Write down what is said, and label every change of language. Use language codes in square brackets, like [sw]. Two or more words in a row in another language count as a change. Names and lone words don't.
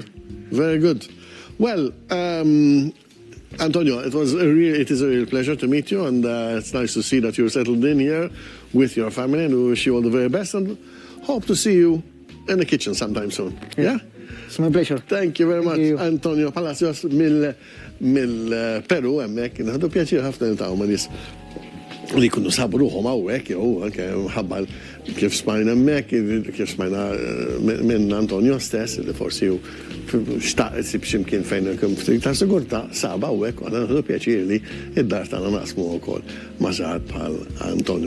[en] Very good. Well, Antonio, it is a real pleasure to meet you, and it's nice to see that you're settled in here with your family, and we wish you all the very best, and hope to see you in the kitchen sometime soon. Yeah? It's my pleasure. Thank you very much, [mt] Antonio Palacios mill-Peru, hemmhekk. Nħadu pjaċir ħafna niltaqgħu ma' nies li jkunu sabu ruħhom hawnhekk, jew anke mħabba kif smajna hemmhekk, kif smajna minn Antonio stess, li forsi hu xtaq isib x'imkien fejn ikun ftit ta' sigurtà saba hawnhekk, u nħadu pjaċir li id-dar tagħna naqsmu wkoll ma' żgħar bħal Antonio.